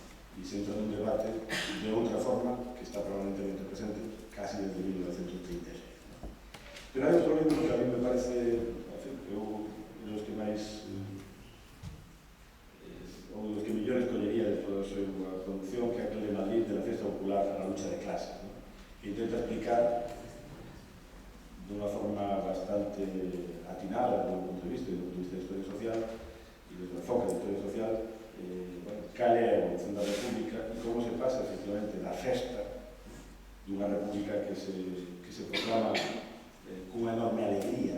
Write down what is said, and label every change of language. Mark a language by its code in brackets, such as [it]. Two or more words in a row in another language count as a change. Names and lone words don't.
[gl] E se entra nun debate de outra forma que está permanentemente presente casi desde 1936, ¿no? Pero hai outro libro que [es] a mí me parece, [gl] eu, [es] de los que [gl] máis ou dos que mellor escollería de toda a súa producción, que é aquel de Madrid de la Fiesta Popular a la lucha de clases, ¿no? Que intenta explicar de unha forma bastante atinada desde o punto de vista da historia social e desde o enfoque da historia social, bueno, cal é a evolución da República e como se pasa efectivamente da festa dunha República que se proclama cunha enorme alegría